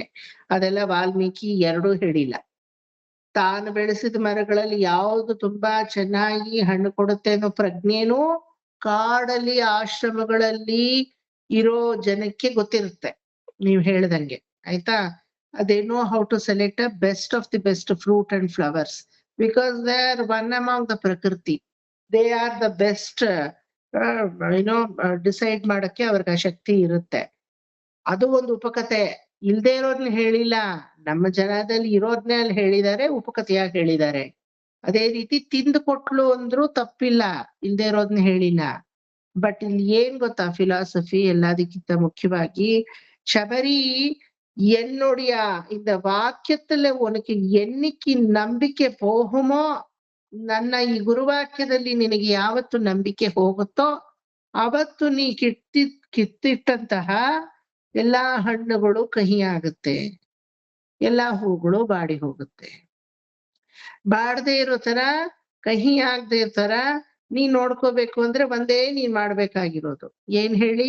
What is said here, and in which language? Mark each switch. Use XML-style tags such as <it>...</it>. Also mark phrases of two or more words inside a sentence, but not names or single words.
<kn>ಅದೆಲ್ಲ ವಾಲ್ಮೀಕಿ ಎರಡೂ ಹೇಳಿಲ್ಲ. ತಾನು ಬೆಳೆಸಿದ ಮರಗಳಲ್ಲಿ ಯಾವ್ದು ತುಂಬಾ ಚೆನ್ನಾಗಿ ಹಣ್ಣು ಕೊಡುತ್ತೆ ಅನ್ನೋ ಪ್ರಜ್ಞೆನೂ ಕಾಡಲ್ಲಿ ಆಶ್ರಮಗಳಲ್ಲಿ ಇರೋ ಜನಕ್ಕೆ ಗೊತ್ತಿರುತ್ತೆ. ನೀವ್ ಹೇಳ್ದಂಗೆ ಆಯ್ತಾ.</kn> <en>they know how to select a best of the best fruit and flowers because they are one among the prakriti. They are the best,</en> <kn>ಡಿಸೈಡ್ ಮಾಡಕ್ಕೆ ಅವ್ರಿಗೆ ಆ ಶಕ್ತಿ ಇರುತ್ತೆ. ಅದು ಒಂದು ಉಪಕಥೆ. ಇಲ್ದೇ ಇರೋದ್ನ ಹೇಳಿಲ್ಲ, ನಮ್ಮ ಜನದಲ್ಲಿ ಇರೋದ್ನೇ ಅಲ್ಲಿ ಹೇಳಿದ್ದಾರೆ, ಉಪಕಥೆಯಾಗಿ ಹೇಳಿದ್ದಾರೆ. ಅದೇ ರೀತಿ ತಿಂದು ಕೊಟ್ಲು ಅಂದ್ರೂ ತಪ್ಪಿಲ್ಲ, ಇಲ್ದೇ ಇರೋದ್ನ ಹೇಳಿಲ್ಲ. ಬಟ್ ಇಲ್ಲಿ ಏನ್ ಗೊತ್ತಾ ಫಿಲಾಸಫಿ ಎಲ್ಲದಕ್ಕಿಂತ ಮುಖ್ಯವಾಗಿ, ಶಬರಿ</kn> <ta>என்னுடைய இந்த வாக்கியத்துல உனக்கு என்னைக்கு</ta> <kn>ನಂಬಿಕೆ போகுமோ, ನನ್ನ ಈ ಗುರುವಾಕ್ಯದಲ್ಲಿ ನಿನಗೆ ಯಾವತ್ತು ನಂಬಿಕೆ ಹೋಗುತ್ತೋ ಅವತ್ತು ನೀ ಕಿತ್ತಿಟ್ಟಂತಹ ಎಲ್ಲಾ ಹಣ್ಣುಗಳು ಕಹಿ ಆಗುತ್ತೆ, ಎಲ್ಲಾ ಹೂಗಳು ಬಾಡಿ ಹೋಗುತ್ತೆ. ಬಾಡದೆ ಇರೋ ತರ, ಕಹಿ ಆಗದೆ ಇರೋ ತರ ನೀ ನೋಡ್ಕೋಬೇಕು ಅಂದ್ರೆ ಒಂದೇ ನೀನ್ ಮಾಡ್ಬೇಕಾಗಿರೋದು ಏನ್ ಹೇಳಿ?</kn>